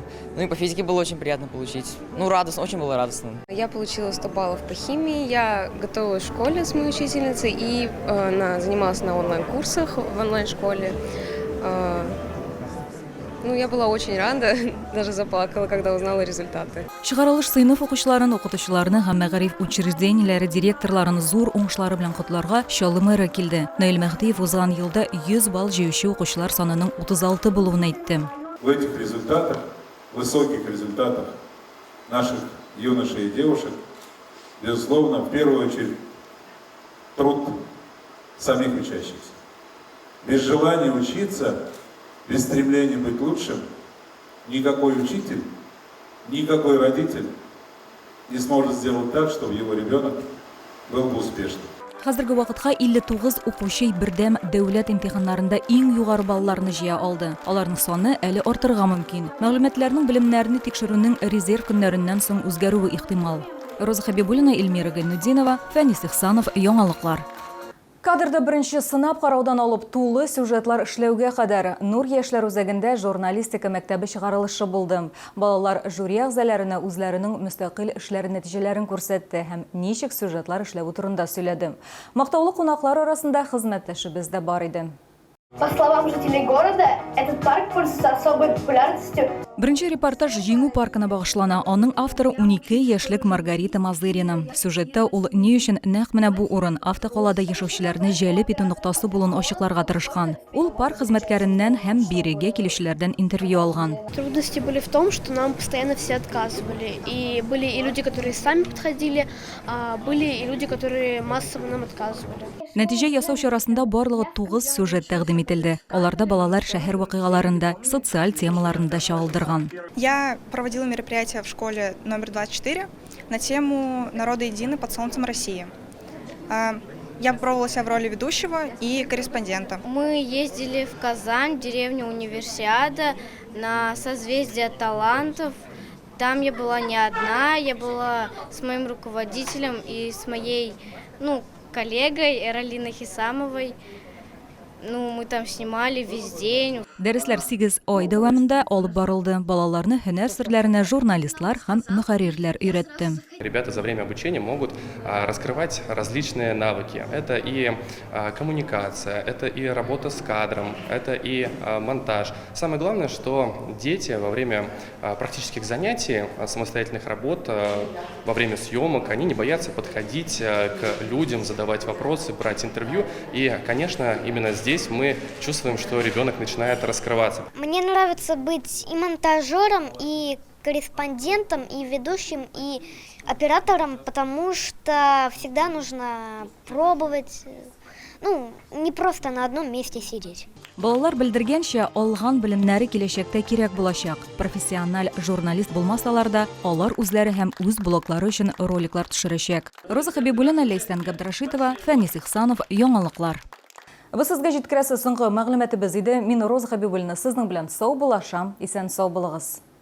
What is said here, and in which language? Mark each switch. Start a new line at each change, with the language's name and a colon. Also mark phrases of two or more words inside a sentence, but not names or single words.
Russian: И по физике было очень приятно получить. Радостно, очень было радостно. Я получила 100 баллов по химии, я готовилась в школе с моей учительницей и занималась на онлайн-курсах в онлайн-школе. Я была очень рада, даже заплакала, когда узнала результаты.
Tatar: Чыгарылыш сыйныф укучыларын, окутучыларны һәм мәгариф учреждениеләре директорларын зур уңышлары белән котларга Чаллы мэры килде. Наил Мәһдиев узган елда 100 балл җыючы укучылар санының 36 булуын әйтте.
Russian: В этих результатах, высоких результатах наших юношей и девушек, безусловно, в первую очередь, труд самих учащихся. Без желания учиться, без стремления быть лучшим, никакой учитель, никакой родитель не сможет сделать так, чтобы его ребенок был бы успешным.
Tatar: Хәзерге вакытка 59 укучы бердәм дәүләт имтиханнарында иң югары балларны җыя алды. Аларның саны әле артырга мөмкин. Мәгълүматларның белемнәрне тикшерүнең резерв көннәреннән соң үзгәрүе ихтимал. Роза Хабибуллина, Эльмира Гайнуддинова, Фәнис Ихсанов, Яңалыклар. Кадрда беренче сынап караудан алып тулы сюжетлар эшләүгә кадәр Нур яшьләр үзәгендә журналистика мәктәбе чыгарылышы булды. Балалар жюри әгъзаларына үзләренең мөстәкыйль эшләре нәтиҗәләрен күрсәтте һәм ничек сюжетлар эшләү турында сөйләде. Мактаулы кунаклар арасында хезмәттәшебез дә бар иде.
Russian: По словам жителей города, этот парк пользуется особой популярностью.
Tatar: Беренче репортаж Җиңү паркына багышлана. Аның авторы 12 яшьлек Маргарита Мазырина. Сюжетта ул ни өчен нәкъ менә бу урын автокалада яшәүчеләрне җәлеп итү ноктасы булуын ачыкларга тырышкан. Ул парк хезмәткәреннән һәм бирегә килүчеләрдән интервью алган.
Russian: Трудности были в том, что нам постоянно все отказывали. И были и люди, которые сами подходили, а были и люди, которые массово нам отказывали.
Tatar: Нәтиҗә ясау чарасында барлыгы 9 сюжет тәкъдим ителде. Аларда балалар шәһәр вакыйгаларында, социаль темаларында чагылдырган.
Russian: Я проводила мероприятие в школе номер 24 на тему «Народы едины под солнцем России». Я попробовала себя в роли ведущего и корреспондента. Мы ездили в Казань, в деревню Универсиада, на созвездие талантов. Там я была не одна, я была с моим руководителем и с моей коллегой Эралиной Хисамовой. Мы там снимали весь день.
Tatar: Дәресләр 8 ай дәвамында алып барылды. Балаларны һөнәр серләренә журналистлар һәм мөхәррирләр өйрәтте.
Russian: Ребята за время обучения могут раскрывать различные навыки. Это и коммуникация, это и работа с кадром, это и монтаж. Самое главное, что дети во время практических занятий, самостоятельных работ, во время съемок, они не боятся подходить к людям, задавать вопросы, брать интервью. И, конечно, именно здесь мы чувствуем, что ребенок начинает раскрываться. Мне нравится быть и монтажером, и корреспондентом, и ведущим, и оператором, потому что всегда нужно пробовать, не просто на одном месте сидеть.
Tatar: Балалар белдергәнчә, алган белемнәре киләчәктә кирәк булачак. Профессиональ журналист булмасалар да, алар үзләре һәм үз блоглары өчен роликлар төшерәчәк. Роза Хабибуллина, Лейсан Габдрашитова, Фәнис Ихсанов, Яңалыклар. Вы сезгә җиткерәсе соңгы мәгълүматыбыз иде. Мин Роза Хабибуллина, сезнең белән сау булашам, исән сау булыгыз.